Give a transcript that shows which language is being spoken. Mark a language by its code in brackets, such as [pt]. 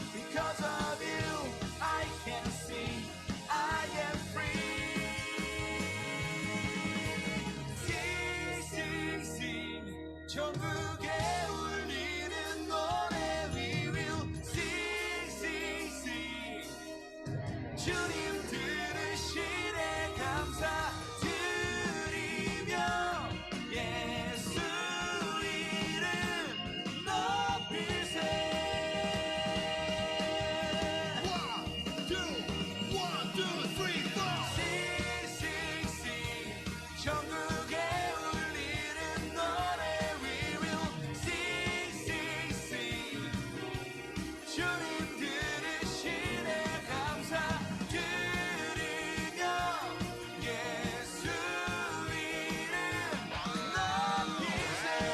[en] Because of you, I can sing. I am free. Sing, sing, sing. [ko] 전국에 울리는 노래 [en] we will sing, sing, sing. [ko] 주님 들으시네 감사드리며 예수 이름 높이세. [en] One, two, three, four. Sing, sing, sing. [ko] 전국에 울리는 노래 [en] we will sing, sing, sing. [ko] 주님 들으시네 감사드리며 예수 이름 높이세.